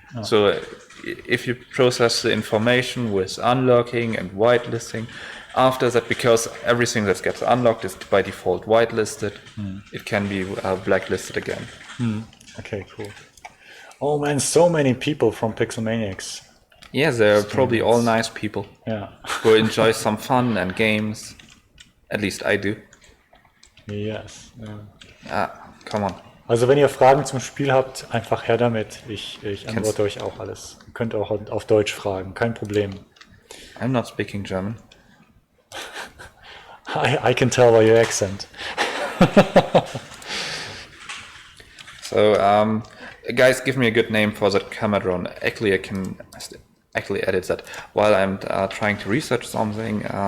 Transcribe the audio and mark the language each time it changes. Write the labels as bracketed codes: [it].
[en] So if you process the information with unlocking and whitelisting, after that, because everything that gets unlocked is by default whitelisted, it can be blacklisted again. Okay, cool. Oh man, so many people from Pixelmaniacs. Yeah, they're probably all nice people Yeah. who enjoy some fun and games. At least I do. Yes. Ja. Come on. [de] Also wenn ihr Fragen zum Spiel habt, einfach her damit. Ich antworte euch auch alles. Ihr könnt auch auf Deutsch fragen, kein Problem. [en] I'm not speaking German. I can tell by your accent. So, guys, give me a good name for that camera drone. Actually, I can actually edit that while I'm trying to research something.